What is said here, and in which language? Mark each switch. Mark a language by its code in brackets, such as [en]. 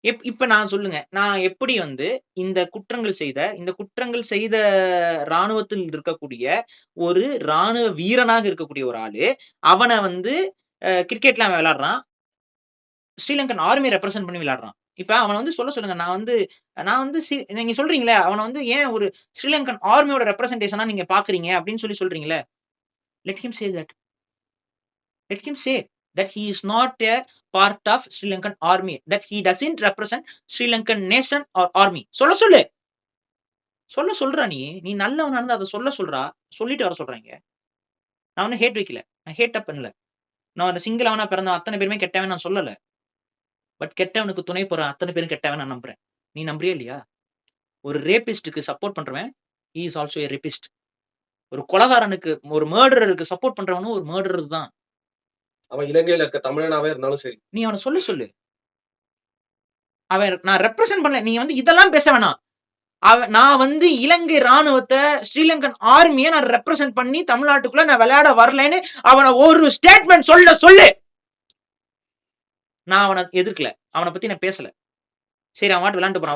[ta] இப்ப நான் சொல்லுங்க. நான் எப்படி வந்து இந்த குற்றங்கள் செய்த ராணுவத்தில் இருக்கக்கூடிய ஒரு ராணுவ வீரனாக இருக்கக்கூடிய ஒரு ஆளு, அவன வந்து கிரிக்கெட்லாம் அவன் விளையாடுறான். ஸ்ரீலங்கன் ஆர்மிய ரெப்ரசன்ட் பண்ணி விளையாடுறான். இப்ப அவன வந்து சொல்லுங்க. நான் வந்து நீங்க சொல்றீங்கல்ல, அவன வந்து ஏன் ஒரு ஸ்ரீலங்கன் ஆர்மியோட ரெப்ரசன்டேஷனா நீங்க பார்க்குறீங்க அப்படின்னு சொல்றீங்கல்ல. [en] Let him say that. Let him say that he is not a part of Sri Lankan army, that he doesn't represent Sri Lankan nation or army. [ta] சொல்லு. சொல்றா நீ. நீ நல்லவனா இருந்தா அத சொல்றா. சொல்லிட்டு வர சொல்றாங்க. நான் ஒண்ணும் ஹேட் வைக்கல. நான் ஹேட் அப் பண்ணல. நான் அந்த சிங்கிளவனா பிறந்த அத்தனை பேருமே கெட்டவன் நான் சொல்லல. பட் கெட்டவனுக்கு துணை போற அத்தனை பேரும் கெட்டவன் நான் நம்புறேன். நீ நம்புறியா இல்லையா? ஒரு ரேபிஸ்ட்க்கு சப்போர்ட் பண்றவன் [en] he is also a rapist. [ta] ஒரு கொலைகாரனுக்கு ஒரு மர்டரருக்கு சப்போர்ட் பண்றவனும் ஒரு மர்டரர் தான். அவன் இலங்கையில இருக்க தமிழனாவே இருந்தாலும் சரி. நீ அவன சொல்லு. அவன் நான் ரெப்ரசன்ட் பண்ணல. நீ வந்து இதெல்லாம் பேச வேணாம். நான் வந்து இலங்கை ராணுவத்த ஸ்ரீலங்கன் ஆர்மிய நான் ரெப்ரசன்ட் பண்ணி தமிழ்நாட்டுக்குள்ள நான் விளையாட வரலன்னு அவன ஒரு ஸ்டேட்மெண்ட் சொல்லு. நான் அவனை எதிர்க்கல. அவனை பத்தி நான் பேசல. சரி அவன் விளையாண்டு போறான்.